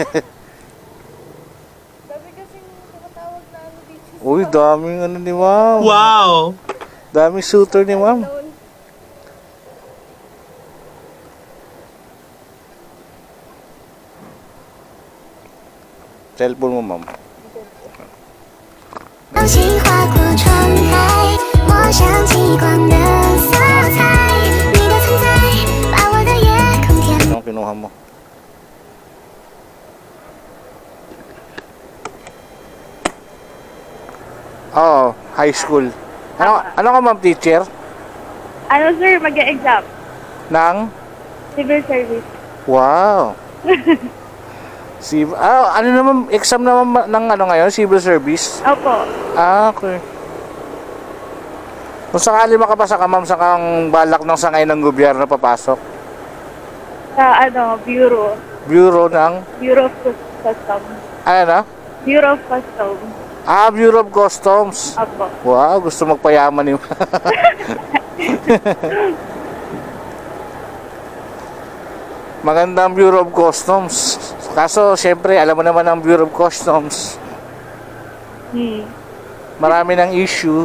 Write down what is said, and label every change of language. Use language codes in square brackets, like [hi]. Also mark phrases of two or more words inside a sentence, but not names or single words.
[tl] Dami kasing tumatawag na ano dito. Uy, daming ano ni ma'am. Wow! Daming shooter ni ma'am. Cellphone mo, ma'am. [zh] 流星划过窗台，抹上极光的色彩。你的存在，把我的夜空填。 [tl] Anong kinuha mo? Oh, [en] high school. [tl] Ano ka, ma'am, teacher? Ano sir, mag-exam? Nang? [en] Civil service. [tl] Wow. Ano naman, exam naman ng ano ngayon? [en] Civil service? [tl] Opo. Okay. Kung sakali makapasa ka, ma'am, sa kang balak ng sangay ng gobyerno papasok? Sa ano, Bureau. Bureau ng? Bureau of Customs. Ano na? Bureau of Customs. Bureau of Customs. Opo. Wow, gusto magpayaman ni Magandang Bureau of Customs. Kaso, syempre, alam mo naman ang Bureau of Customs. Marami ng issue.